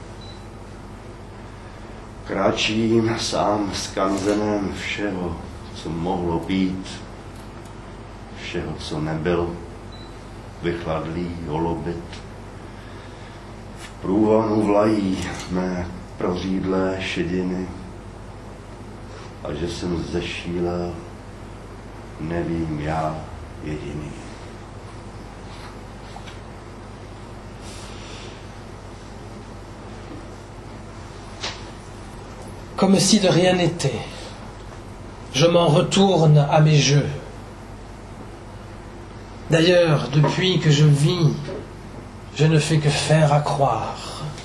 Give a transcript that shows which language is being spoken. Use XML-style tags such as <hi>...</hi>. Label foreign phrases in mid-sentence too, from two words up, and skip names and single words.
<cs>Kráčím sám skanzenem všeho, co mohlo být, všeho, co nebyl, vychladlý holobit. V průvanu vlají mé prořídlé šediny a že jsem zešílel, nevím já jediný.</cs> <fr>Comme si de rien n'était, je m'en retourne à mes jeux. D'ailleurs, depuis que je vis, je ne fais que faire accroire.</fr>